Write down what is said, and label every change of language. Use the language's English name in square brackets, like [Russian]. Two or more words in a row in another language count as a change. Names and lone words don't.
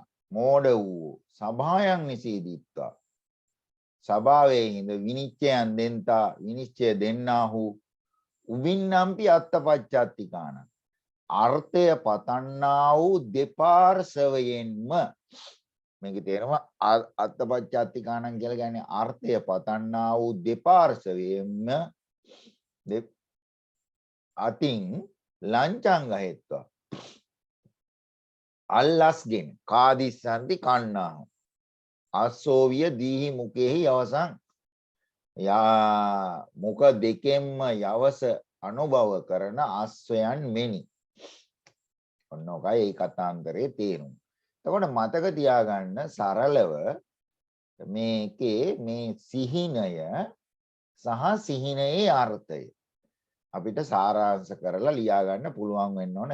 [Sinhala] මෝඩ වූ [Pali] සභායන් නිසීදිත්වා [Sinhala] සභාවේ ඉඳ විනිශ්චයන් දෙන්තා විනිශ්චය දෙන්නාහු [Pali] උබින්නම්පි අත්තපච්චත්තිකාන [Sinhala] අර්ථය පතන්නා වූ දෙපාර්ශවයෙන්ම මේකේ තේරුම අත්තපච්චත්තිකානන් කියලා කියන්නේ අර්ථය පතන්නා වූ දෙපාර්ශවයෙන්ම අතින් [Pali] ලංචං ගහෙත්වා [Sinhala] අල්ලස්ගෙන කාදිස්සන්ති කන්නාහු [Pali] අස්සෝවිය දීහි මුකෙහි යවසං [Sinhala] මුක දෙකෙන්ම යවස අනුභව කරන අස්වැයන් මෙනි. ඔන්න ඔකයි ඒ කතාන්තරයේ තේරුම. එතකොට මතක තියාගන්න සරලව මේකේ මේ සිහිනය සහ සිහිනයේ අර්ථය අපිට සාරාංශ කරලා ලියා ගන්න පුළුවන් වෙන්න ඕන.